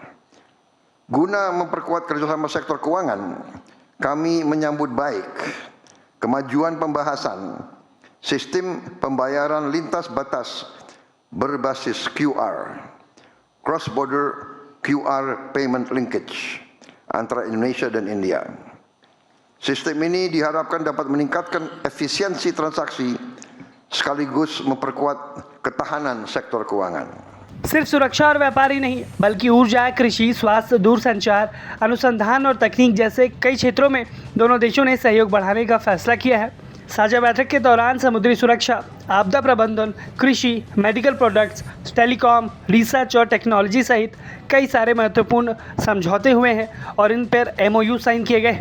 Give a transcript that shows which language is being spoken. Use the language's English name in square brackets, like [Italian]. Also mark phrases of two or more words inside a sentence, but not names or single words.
[Indonesian] Guna memperkuat kerjasama sektor keuangan, kami menyambut baik kemajuan pembahasan sistem pembayaran lintas batas berbasis QR, [English] cross-border QR payment linkage [Indonesian] antara Indonesia dan India. Sistem ini diharapkan dapat meningkatkan efisiensi transaksi sekaligus memperkuat ketahanan sektor keuangan। [Hindi] सिर्फ सुरक्षा और व्यापार ही नहीं बल्कि ऊर्जा, कृषि, स्वास्थ्य, दूरसंचार, अनुसंधान और तकनीक जैसे कई क्षेत्रों में दोनों देशों ने सहयोग बढ़ाने का फैसला किया है। साझा बैठक के दौरान समुद्री सुरक्षा, आपदा प्रबंधन, कृषि, [English] medical products, telecom, research [Hindi] और टेक्नोलॉजी सहित कई सारे महत्वपूर्ण समझौते हुए हैं और इन पर [English] MOU sign [Hindi] किए गए।